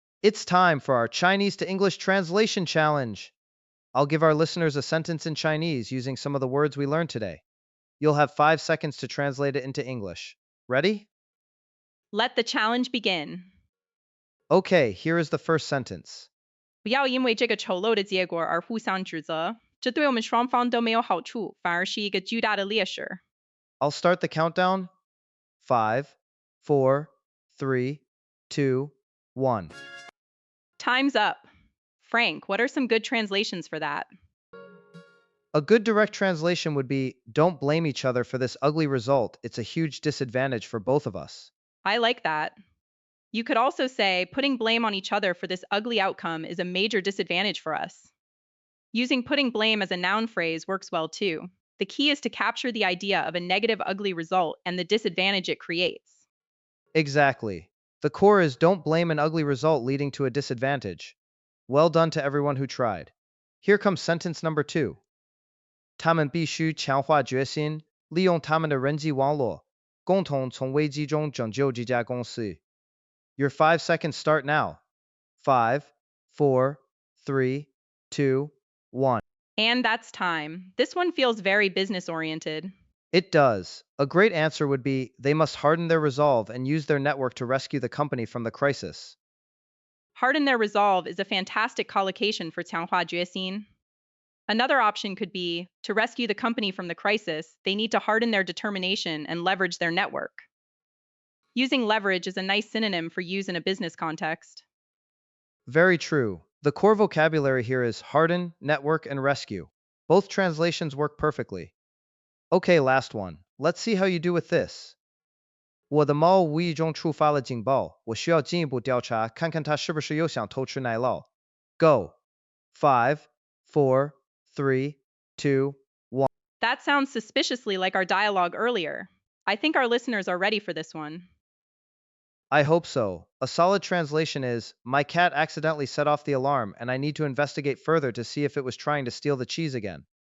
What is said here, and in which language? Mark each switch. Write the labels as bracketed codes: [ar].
[en] It's time for our Chinese to English translation challenge. I'll give our listeners a sentence in Chinese using some of the words we learned today. You'll have 5 seconds to translate it into English. Ready? Let the challenge begin. Okay, here is the first sentence. [zh] 不要因为这个丑陋的结果而互相指责，这对我们双方都没有好处，反而是一个巨大的劣势。 [en] I'll start the countdown. 5, 4, 3, 2, 1. Time's up. Frank, what are some good translations for that? A good direct translation would be don't blame each other for this ugly result. It's a huge disadvantage for both of us. I like that. You could also say putting blame on each other for this ugly outcome is a major disadvantage for us. Using putting blame as a noun phrase works well too. The key is to capture the idea of a negative, ugly result and the disadvantage it creates. Exactly. The core is don't blame an ugly result leading to a disadvantage. Well done to everyone who tried. Here comes sentence number 2. [zh] 他们必须强化决心，利用他们的人际网络，共同从危机中拯救这家公司。 [en] Your 5 seconds start now. 5, 4, 3, 2, 1. And that's time. This one feels very business oriented. It does. A great answer would be they must harden their resolve and use their network to rescue the company from the crisis. Harden their resolve is a fantastic collocation for [zh] 强化决心. [en] Another option could be to rescue the company from the crisis, they need to harden their determination and leverage their network. Using leverage is a nice synonym for use in a business context. Very true. The core vocabulary here is harden, network, and rescue. Both translations work perfectly. Okay, last one. Let's see how you do with this. [zh] 我的猫无意中触发了警报，我需要进一步调查，看看它是不是又想偷吃奶酪。 [en] Go. 5, 4, 3, 2, 1. That sounds suspiciously like our dialogue earlier. I think our listeners are ready for this one. I hope so. A solid translation is, my cat accidentally set off the alarm and I need to investigate further to see if it was trying to steal the cheese again.